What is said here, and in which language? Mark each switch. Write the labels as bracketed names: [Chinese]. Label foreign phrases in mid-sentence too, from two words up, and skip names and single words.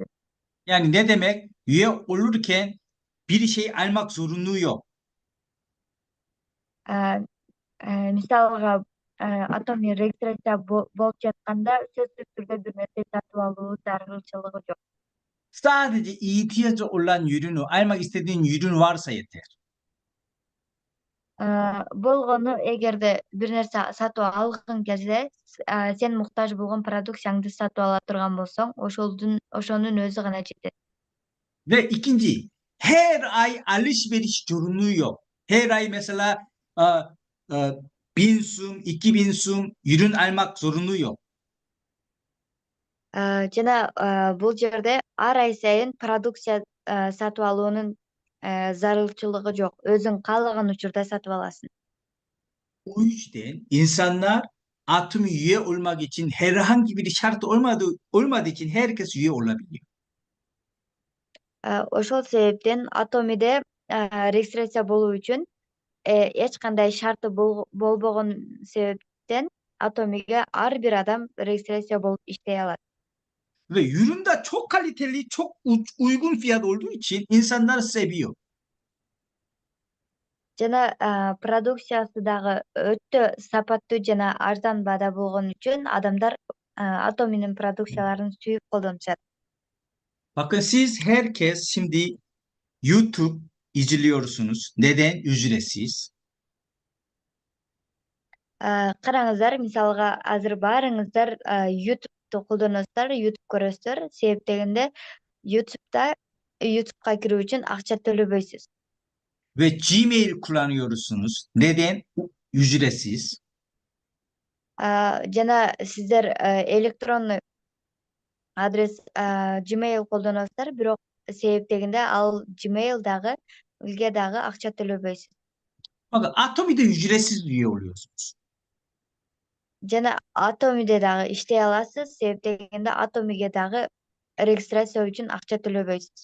[Turkish] Yani ne demek? Üye olurken bir şey almak zorunluluğu yok. [Kyrgyz] Мисалга Атоми регистрация болуп жатканда сөзсүз түрдө бир нерсе сатып алуу зарылчылыгы жок. [Turkish] Sadece ihtiyacı olan ürünü, almak istediğin ürün varsa yeter. [Kyrgyz] Болгону эгерде бир нерсе сатып алгың келсе, сен муктаж болгон продукцияңды сатып ала турган болсоң, ошонун өзү гана жетет. [Turkish] Ve ikinci, her ay alışveriş zorunluluğu yok. Her ay mesela e, e, 1000 sum, 2000 sum ürün almak zorunluluğu yok. [Kyrgyz] Жана бул жерде ар ай сайын продукция сатып алуунун зарылчылыгы жок. Өзүң каалаган учурда сатып аласың. [Turkish] O yüzden insanlar Atom üye olmak için herhangi bir şart olmadığı için herkes üye olabiliyor. [Kyrgyz] Ошол себептен Атомиде регистрация болуу үчүн эч кандай шарты болбогон себептен Атомиге ар бир адам регистрация болуп иштей алат. [Turkish] Ve ürün de çok kaliteli, çok uygun fiyat olduğu için insanlar seviyor. [Kyrgyz] Жана продукциясы дагы өтө сапаттуу жана арзан баада болгон үчүн адамдар Атоминин продукцияларын сүйүп колдонушат. [Turkish] Bakın siz herkes şimdi YouTube izliyorsunuz? Neden ücretsiz? [Kyrgyz] Караңыздар, мисалга азыр баарыңыздар YouTube'ду колдоносуздар, YouTube көрөсүздөр. Себептегенде YouTube'га кирүү үчүн акча төлөбөйсүз. [Turkish] Ve Gmail kullanıyorsunuz. Neden ücretsiz? [Kyrgyz] Жана сиздер [Russian] электронный адрес [Kyrgyz] Gmail колдоносуздар, бирок себептегенде ал Gmail дагы акча төлөбөйсүз. [Turkish] Bakın Atomi'de ücretsiz üye oluyorsunuz. [Kyrgyz] Жана Atomi'de дагы иштей аласыз, себептегенде Atomi'ге дагы регистрация үчүн акча төлөбөйсүз.